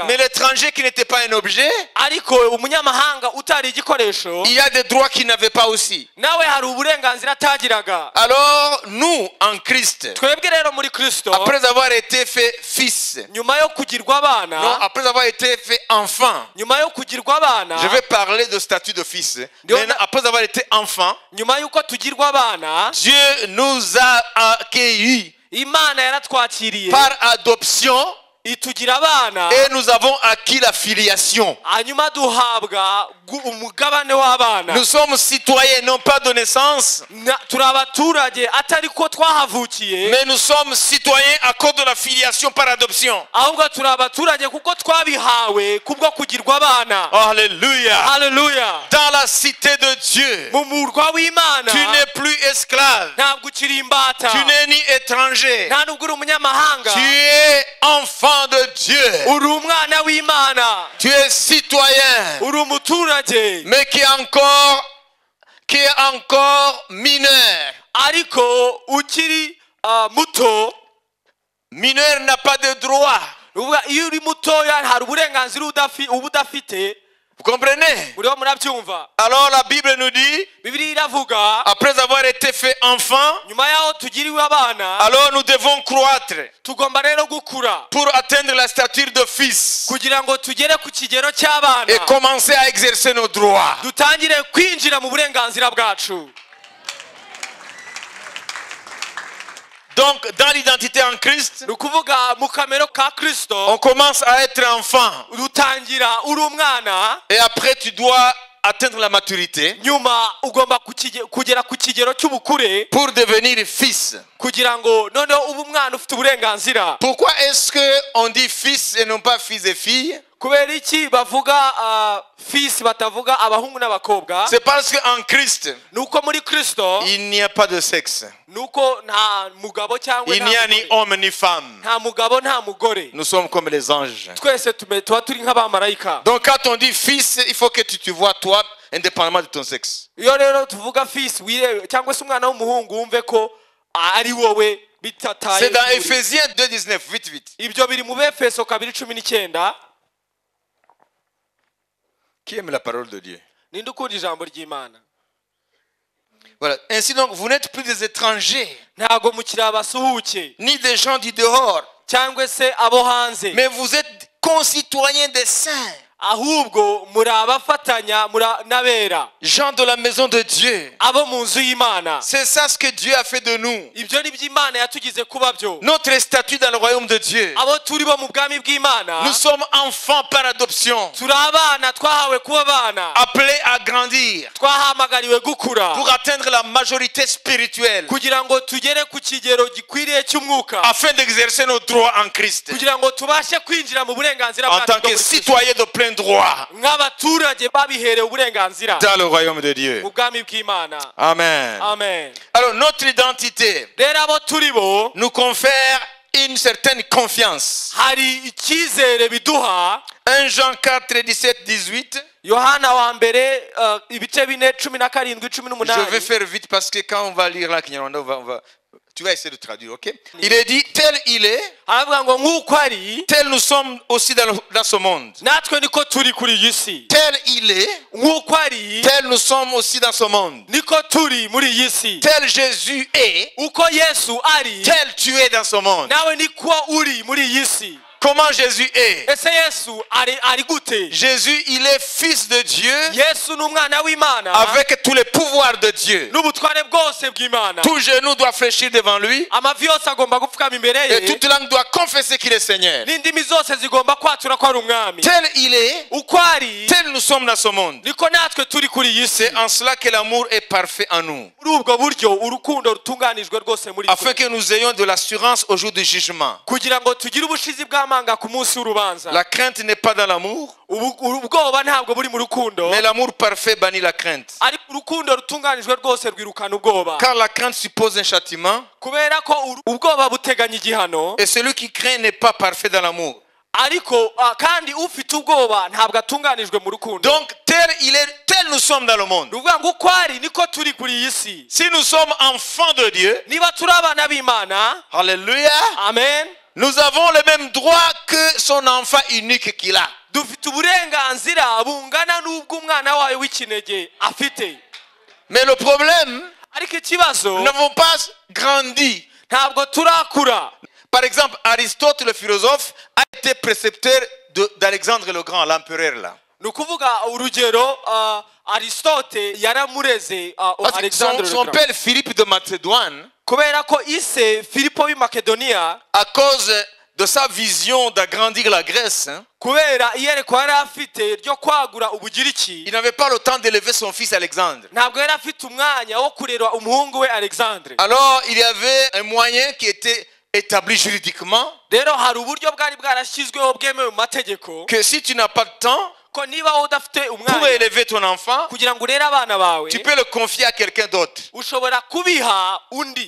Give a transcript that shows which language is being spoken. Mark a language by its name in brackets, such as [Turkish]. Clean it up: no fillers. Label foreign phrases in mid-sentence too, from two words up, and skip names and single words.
[French] Mais l'étranger qui n'était pas un objet, [Kinyarwanda] Ariko umunyamahanga utari igikoresho, [French] il y a des droits qu'il n'avait pas aussi. [Kinyarwanda] nawe hari uburenganzira atagiraga. [French] Alors, nous, en Christ, [Kinyarwanda] Twebwe rero muri Kristo, [French] après avoir été fait fils, [Kinyarwanda] nyuma yo kugirwa [French] non, [Kinyarwanda] abana, [French] après avoir été fait enfant, [Kinyarwanda] nyuma yo kugirwa abana, [French] je vais parler de statut de fils. Maintenant, après avoir été enfant, [Kinyarwanda] nyuma yuko tugirwa abana, [French] Dieu nous a accueillis [Kinyarwanda] Imana yaratwakiriye [French] par adoption [Kinyarwanda] itugira abana [French] et nous avons acquis la filiation. [Kinyarwanda] hanyuma duhabwa umugabane w'abana. [French] Nous sommes citoyens, non pas de naissance, [Kinyarwanda] turi abaturage atari ko twahavukiye, [French] mais nous sommes citoyens à cause de la filiation par adoption. [Kinyarwanda] ahubwo turi abaturage kuko twabihawe kubwo kugirwa abana. [French] Alléluia. [Kinyarwanda] Haleluya. [French] Dans la cité de Dieu, [Kinyarwanda] mu murwa w'Imana [French] tu n'es plus esclave, [Kinyarwanda] ntabwo ukiri imbata, [French] tu n'es ni étranger, [Kinyarwanda] nta nubwo uri umunyamahanga, [French] tu es enfant de Dieu, [Kinyarwanda] uri umwana w'Imana, [French] tu es citoyen, [Kinyarwanda] uri umuturage, [French] mais qui est encore mineur. [Kinyarwanda] ariko ukiri muto. [French] Mineur n'a pas de droit. [Kinyarwanda] Iyo uri mutoya hari uburenganzira uba udafite. [French] Vous comprenez? [Kinyarwanda] Uriho murabyumva. [French] Alors la Bible nous dit, [Kinyarwanda] Bibiliya iravuga, [French] après avoir été fait enfant, [Kinyarwanda] nyuma yaho tugiriwe abana, [French] alors nous devons croître [Kinyarwanda] tugomba rero gukura [French] pour atteindre la stature de fils [Kinyarwanda] kugira ngo tugere ku kigero cy'abana, [French] et commencer à exercer nos droits. [Kinyarwanda] dutangire kwinjira mu burenganzira bwacu. [French] Donc dans l'identité en Christ, [Kinyarwanda] ni ukuvuga mu kamero ka Kristo, [French] on commence à être enfant [Kinyarwanda] dutangira uri umwana, [French] et après tu dois atteindre la maturité [Kinyarwanda] nyuma ugomba kugera ku kigero cy'ubukure [French] pour devenir fils. [Kinyarwanda] kugira ngo noneho ube umwana ufite uburenganzira. [French] Pourquoi est-ce que on dit fils et non pas fils et filles? [Kinyarwanda] kubera iki bavuga fils batavuga abahungu n'abakobwa? [French] C'est parce qu'en Christ, [Kinyarwanda] nuko muri Kristo [French] il n'y a pas de sexe. [Kinyarwanda] nuko nta mugabo cyangwa [French] Il n'y a ni homme ni femme. [Kinyarwanda] nta mugabo nta mugore, [French] Nous sommes comme les anges. [Kinyarwanda] twese tuba turi nk'abamarayika. [French] Donc quand on dit fils, il faut que tu te vois toi indépendamment de ton sexe. [Kinyarwanda] iyo rero tuvuga fils wirebe cyangwa se umwana w'umuhungu wumve ko ari wowe bitataye. [French] C'est dans Ephésiens 2:19, vite. [Kinyarwanda] ibyo biri mu Befeso 2:19. [French] Qui aime la parole de Dieu? [Kinyarwanda] ninde ukunda ijambo ry'Imana? [French] Voilà. Ainsi donc, vous n'êtes plus des étrangers, [Kinyarwanda] ntago mukiri abasuhuke [French] ni des gens du dehors, [Kinyarwanda] cyangwa se abo hanze, [French] mais vous êtes concitoyens des saints, [Kinyarwanda] ahubwo muri abafatanya n'abera, [French] gens de la maison de Dieu. [Kinyarwanda] abo mu nzu y'Imana. [French] C'est ça ce que Dieu a fait de nous. [Kinyarwanda] ibyo ni by'Imana yatugize kuba byo. [French] Notre statut dans le royaume de Dieu. [Kinyarwanda] abo turi bo mu bwami bw'Imana, [French] Nous sommes enfants par adoption, [Kinyarwanda] turi abana twahawe kuba abana, [French] appelés à grandir [Kinyarwanda] twahamagariwe gukura [French] pour atteindre la majorité spirituelle, [Kinyarwanda] kugira ngo tugere ku kigero gikwiriye cy'umwuka, [French] afin d'exercer nos droits en Christ, [Kinyarwanda] kugira ngo tubashe kwinjira mu burenganzira [French] en [Kinyarwanda] bwacu [French] tant [Kinyarwanda] bwo [French] que [Kinyarwanda] muri Kristo. [French] citoyens de plein droit [Kinyarwanda] nk'abaturage babiherewe uburenganzira [French] dans le royaume de Dieu. [Kinyarwanda] mu bwami bw'Imana. [French] Amen. [Kinyarwanda] Amen. [French] Alors notre identité [Kinyarwanda] rero abo turi bo [French] nous confère une certaine confiance. [Kinyarwanda] hari icyizere biduha. [French] 1 Jean 4, 17, 18. [Kinyarwanda] Yohana wa mbere ibice 4, 17, [French] Je vais [Kinyarwanda] 18. [French] faire vite parce que quand on va lire la Kinyarwanda, tu vas essayer de traduire, ok? Il est dit, tel il est, [Kinyarwanda] aravuga ngo nk'uko ari [French] tel nous sommes aussi dans ce monde. [Kinyarwanda] natwe niko turi kuri iyi si. [French] Tel il est, [Kinyarwanda] nk'uko ari [French] tel nous sommes aussi dans ce monde. [Kinyarwanda] niko turi muri iyi si. [French] Tel Jésus est, [Kinyarwanda] uko Yesu ari [French] tel tu es dans ce monde. [Kinyarwanda] nawe niko uri muri iyi si. [French] Comment Jésus est? [Kinyarwanda] ese Yesu ari gute? [French] Jésus, il est fils de Dieu [Kinyarwanda] Yesu ni umwana w'Imana [French] avec tous les pouvoirs de Dieu. [Kinyarwanda] n'ubutware bwose bw'Imana. [French] Tout genou doit fléchir devant lui [Kinyarwanda] amavi yose agomba gupfukama imbere [French] et [Kinyarwanda] ye, [French] toute langue doit confesser qu'il est Seigneur. [Kinyarwanda] n'indimi zose zigomba kwatura ko ari umwami. [French] Tel il est, [Kinyarwanda] uko ari [French] tel nous sommes dans ce monde. [Kinyarwanda] niko natwe turi kuri iyi si. [French] C'est en cela que l'amour est parfait en nous, [Kinyarwanda] muri ubwo buryo urukundo rutunganijwe rwose muri [French] afin [Kinyarwanda] twe, [French] que nous ayons de l'assurance au jour du jugement. [Kinyarwanda] kugira ngo tugire ubushizi bw'amanga ku munsi w'urubanza. [French] La crainte n'est pas dans l'amour, [Kinyarwanda] ubwoba ntabwo buri mu rukundo, [French] mais l'amour parfait bannit la crainte. [Kinyarwanda] ariko urukundo rutunganijwe rwose rwirukana ubwoba, [French] Car la crainte suppose un châtiment, [Kinyarwanda] kubera ko ubwoba buteganya igihano, [French] et celui qui craint n'est pas parfait dans l'amour. [Kinyarwanda] ariko kandi ufite ubwoba ntabwo atunganijwe mu rukundo. [French] Donc tel il est, tel nous sommes dans le monde. [Kinyarwanda] ruvuga ngo uko ari niko turi kuri iyi si. [French] Si nous sommes enfants de Dieu, [Kinyarwanda] niba turi abana b'Imana, [French] alléluia, [Kinyarwanda] amen, [French] nous avons le même droit que son enfant unique qu'il a. [Kinyarwanda] dufite uburenganzira bungana n'ubw'umwana wayo w'ikinege afite. [French] Mais le problème, [Kinyarwanda] ariko ikibazo [French] nous n'avons pas grandi. [Kinyarwanda] ntabwo turakura. [French] Par exemple, Aristote le philosophe a été précepteur d'Alexandre le Grand, l'empereur là. [Kinyarwanda] ni ukuvuga urugero Aristote yaramureze Alexandre [French] Son père Philippe de Macédoine, [Kinyarwanda] kubera ko ise Filipo w'i Makedoniya, [French] à cause de sa vision d'agrandir la Grèce, hein, [Kinyarwanda] kubera iyerekwa yari afite ryo kwagura ubugiriki [French] il n'avait pas le temps d'élever son fils Alexandre. [Kinyarwanda] ntabwo yari afite umwanya wo kurera umuhungu we Alexandre. [French] Alors, il y avait un moyen qui était établi juridiquement [Kinyarwanda] rero hari uburyo bwari bwarashyizweho bwemewe mu mategeko [French] que si tu n'as pas de temps [Kinyarwanda] ko niba wowe udafite [French] pour [Kinyarwanda] umwanya [French] élever ton enfant, [Kinyarwanda] kugira ngo urere abana bawe [French] tu peux le confier à quelqu'un d'autre. [Kinyarwanda] ushobora kubiha undi